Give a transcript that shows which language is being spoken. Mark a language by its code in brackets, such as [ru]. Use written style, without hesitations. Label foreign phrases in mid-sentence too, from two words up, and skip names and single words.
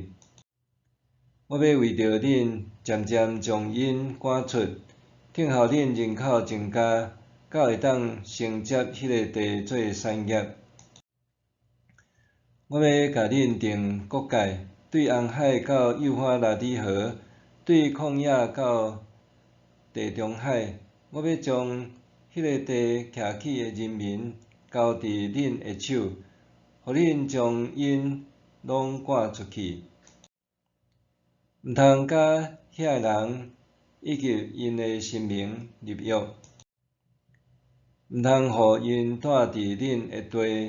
[nan] 我要为着恁渐渐将因赶出，等候恁人口增加，才会当承接迄个地做产业。我要甲恁定国界，对红海到幼发拉底河，对旷野到地中海。我要将迄个地徛起的人民交伫恁的手，互恁将因拢赶出去。毋通甲遐个人以及因的神明立约，毋通互因住伫恁的地。